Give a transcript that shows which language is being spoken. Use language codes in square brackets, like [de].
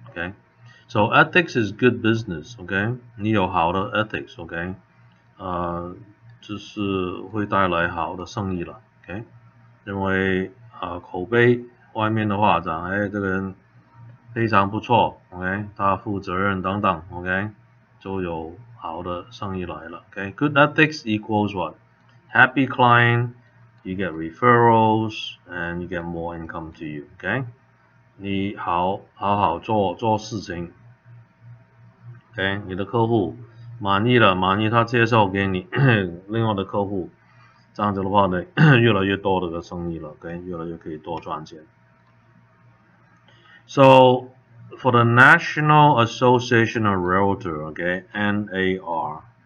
[en] OK，so ethics is good business. OK， [zh] 你有好的 [en] ethics. [zh] OK， 就是会带来好的生意了。 OK， 因为口碑外面的话讲，这个人非常不错。 OK， 他负责任等等。OK， 就有好的生意来了。 [en] Okay, good ethics equals what? Happy client, you get referrals, and you get more income to you. [zh] Okay, 你好做事情。 Okay, 你的客户满意了，他介绍给你另外的客户，这样子的话呢，越来越多的生意了。 Okay, 越来越可以多赚钱。 [en] So for the National Association of Realtors, okay, NAR.